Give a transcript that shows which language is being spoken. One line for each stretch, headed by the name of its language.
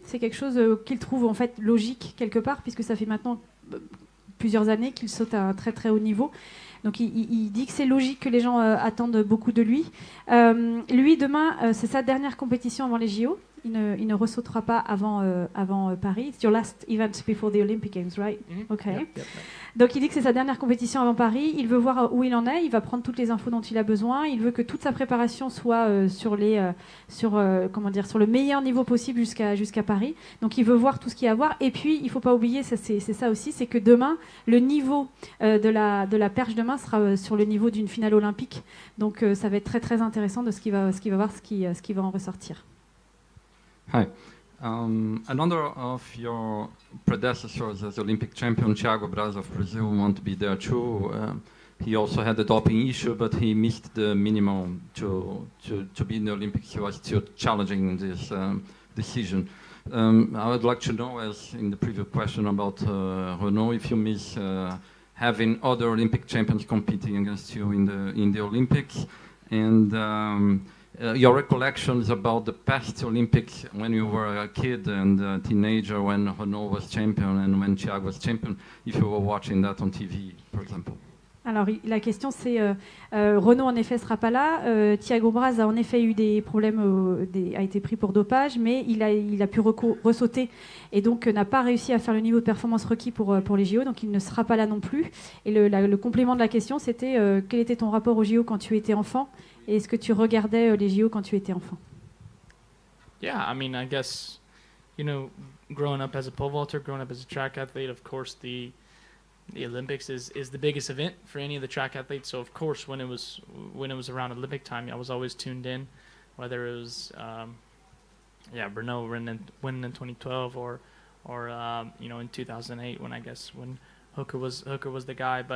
French: C'est quelque chose qu'il trouve en fait logique quelque part, puisque ça fait maintenant plusieurs années qu'il saute à un très très haut niveau. Donc il dit que c'est logique que les gens attendent beaucoup de lui. Lui, demain, c'est sa dernière compétition avant les JO. Il ne ressautera pas avant Paris.
English: It's your last event before the Olympic Games, right? Mm-hmm. Okay. Yep.
French: Donc il dit que c'est sa dernière compétition avant Paris. Il veut voir où il en est. Il va prendre toutes les infos dont il a besoin. Il veut que toute sa préparation soit sur le meilleur niveau possible jusqu'à Paris. Donc il veut voir tout ce qu'il y a à voir. Et puis il faut pas oublier, c'est ça aussi, c'est que demain le niveau de la perche demain sera sur le niveau d'une finale olympique. Donc ça va être très très intéressant de ce qu'il va voir, ce qui va en ressortir.
English: Hi. Another of your predecessors as Olympic champion, Thiago Braz of Brazil, want to be there too. He also had the doping issue, but he missed the minimum to be in the Olympics. He was still challenging this decision. I would like to know, as in the previous question about Renaud, if you miss having other Olympic champions competing against you in the Olympics, and your recollections about the past Olympics when you were a kid and a teenager, when Renaud was champion and when Thiago was champion, if you were watching that on TV, for example.
French: Alors, la question, c'est Renaud, en effet, ne sera pas là. Thiago Braz a en effet eu des problèmes, a été pris pour dopage, mais il a pu ressauter et donc n'a pas réussi à faire le niveau de performance requis pour les JO, donc il ne sera pas là non plus. Et le complément de la question, c'était quel était ton rapport aux JO quand tu étais enfant et est-ce que tu regardais les JO quand tu étais enfant?
English: Yeah, I mean, I guess, growing up as a pole vaulter, growing up as a track athlete, of course, the Olympics is the biggest event for any of the track athletes. So of course, when it was around Olympic time, I was always tuned in, whether it was Renaud winning in 2012 or in 2008 when Hooker was the guy.